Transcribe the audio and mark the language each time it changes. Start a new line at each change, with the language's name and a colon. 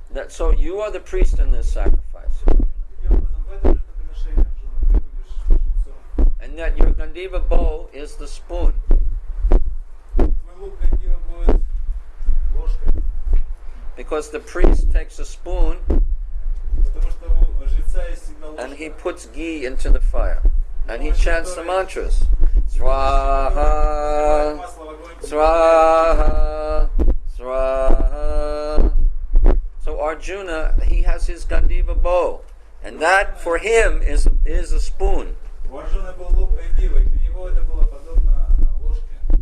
English: So you are the priest in this sacrifice.
Russian: Таким образом, в этом жертвоприношении, Арджуна, ты будешь жрецом.
English: And that your Gandiva bow is the spoon.
Russian: Твой лук Гандива будет ложкой.
English: Because the priest takes a spoon
Russian: Потому что у жреца есть всегда ложка.
English: and he puts ghee into the fire. And he chants the mantras. Swaha,
Russian: Масло в огонь.
Sanskrit: Swaha, Swaha.
English: So Arjuna, he has his Gandiva bow. And that for him is a spoon.
Russian: У Арджуна был лук Гандива, и для него это было подобно ложке.